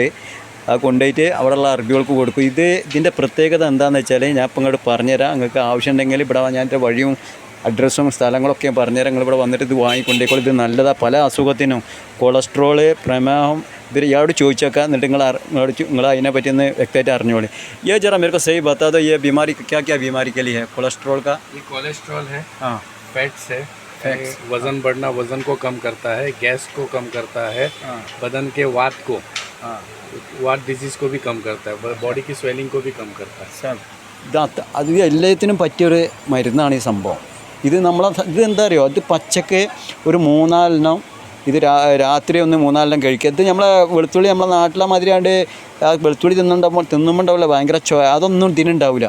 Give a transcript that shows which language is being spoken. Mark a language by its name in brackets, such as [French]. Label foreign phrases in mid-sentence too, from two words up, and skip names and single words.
[Malayalam] ആ കൊണ്ടുപോയിട്ട് അവിടെയുള്ള അറബികൾക്ക് കൊടുക്കും. ഇതിൻ്റെ പ്രത്യേകത എന്താണെന്ന് വെച്ചാൽ ഞാൻ ഇപ്പം ഇങ്ങോട്ട് പറഞ്ഞുതരാം. നിങ്ങൾക്ക് ആവശ്യമുണ്ടെങ്കിൽ ഇവിടെ ഞാൻ എൻ്റെ വഴിയും അഡ്രസ്സും സ്ഥലങ്ങളൊക്കെ ഞാൻ പറഞ്ഞുതരാം. നിങ്ങൾ ഇവിടെ വന്നിട്ട് ഇത് വാങ്ങിക്കൊണ്ടേക്കോളൂ. ഇത് നല്ലതാണ് പല അസുഖത്തിനും, കൊളസ്ട്രോള്, പ്രമേഹം. ഇത് ഇയാളോട് ചോദിച്ചേക്കാം. എന്നിട്ട് നിങ്ങൾ അതിനെ പറ്റി ഒന്ന് വ്യക്തമായിട്ട് അറിഞ്ഞോളി. [Hindi] ये जरा मेरे को सही बता दो, ये बीमारी क्या क्या बीमारी के लिए है? कोलेस्ट्रॉल का, ये कोलेस्ट्रॉल है, हाँ, फैट्स है, वज़न बढ़ना वज़न को कम करता है, गैस को कम करता है, बदन के वात को, वात डिजीज़ को भी कम करता है, बॉडी की स्वेलिंग को भी कम करता है सब. [Malayalam] അത് എല്ലാത്തിനും പറ്റിയൊരു മരുന്നാണ് ഈ സംഭവം. ഇത് ഇതെന്താ അറിയോ, അത് പച്ചക്ക് ഒരു 4-4 ഇത് രാത്രി ഒന്ന് 4-4 കഴിക്കുക. ഇത് നമ്മളെ വെളുത്തുള്ളി നമ്മളെ നാട്ടിലെ മാതിരിയാണ്ട് വെളുത്തുള്ളി തിന്നുമ്പോണ്ടാവില്ല ഭയങ്കര അതൊന്നും ഇതിനുണ്ടാവില്ല.